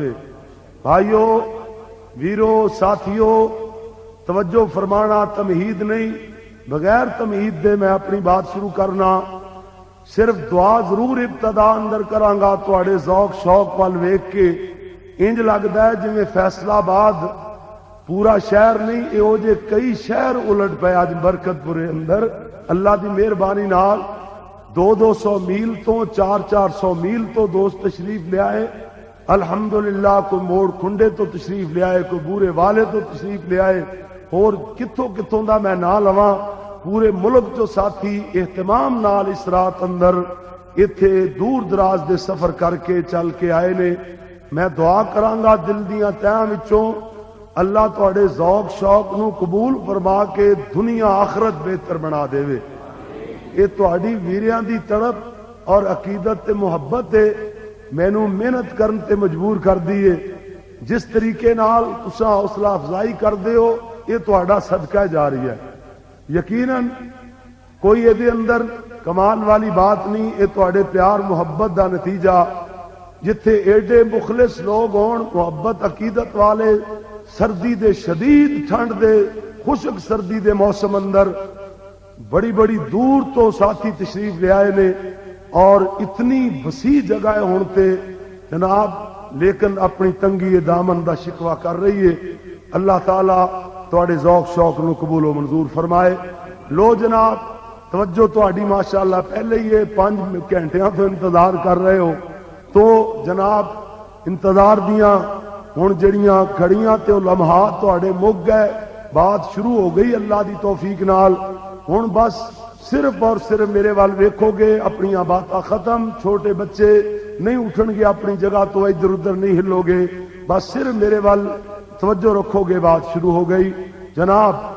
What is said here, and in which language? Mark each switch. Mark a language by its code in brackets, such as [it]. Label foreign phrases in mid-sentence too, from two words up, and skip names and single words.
[pa] بھائیو، ویرو، ساتھیو، توجہ فرمانا، تمہید نہیں، بغیر تمہید دے میں اپنی بات شروع کرنا، صرف دعا ضرور ابتدا اندر کرانگا تواڈے ذوق شوق وال ویکھ کے انج لگدا ہے جویں فیصلہ آباد پورا شہر نہیں، ایہو جے کئی شہر الٹ پے اج برکت پورے اندر اللہ دی مہربانی نال 200 میل تو 400 میل تو دوست تشریف لے آئے الحمدللہ۔ کوئی موڑ کھنڈے تو تشریف لے آئے، کوئی بورے والے تو تشریف لے آئے، اور کتوں کتوں دا میں نہ لواں، پورے ملک جو ساتھی اہتمام نال اس رات اندر ایتھے دور دراز دے سفر کر کے چل کے آئے نے۔ میں دعا کرانگا دل دیاں تہاں وچوں اللہ تواڈے ذوق شوق نو قبول فرما کے دنیا آخرت بہتر بنا دے۔ یہ تواڈی ویریاں دی تڑپ اور عقیدت تے محبت ہے مینوں محنت کرن تے مجبور کر دیے۔ جس طریقے نال تساں حوصلہ افزائی کر دیو یہ تہاڈا صدقہ جاری ہے، یقیناً کوئی یہ اندر کمال والی بات نہیں، یہ تہاڈے پیار محبت دا نتیجہ جتھے ایڈے مخلص لوگ ہون، محبت عقیدت والے، سردی دے شدید ٹھنڈ دے خشک سردی دے موسم اندر بڑی بڑی دور تو ساتھی تشریف لے آئے نے، اور اتنی وسیع جگہ ہونتے جناب، لیکن اپنی تنگی دامن دا شکوہ کر رہی ہے۔ اللہ تعالی تواڈے ذوق شوق نو قبول و منظور فرمائے۔ لو جناب توجہ تواڈی ماشاءاللہ، پہلے ہی 5 گھنٹیاں تو انتظار کر رہے ہو، تو جناب انتظار دیاں ہن جڑیاں گھڑیاں تے لمحات تواڈے مک گئے، بات شروع ہو گئی اللہ دی توفیق نال۔ ہن بس صرف اور صرف میرے وال ویکھو گے، اپنی باتاں ختم، چھوٹے بچے نہیں اٹھن گے اپنی جگہ تو، ادھر ادھر نہیں ہلو گے، بس صرف میرے وال توجہ رکھو گے، بات شروع ہو گئی جناب۔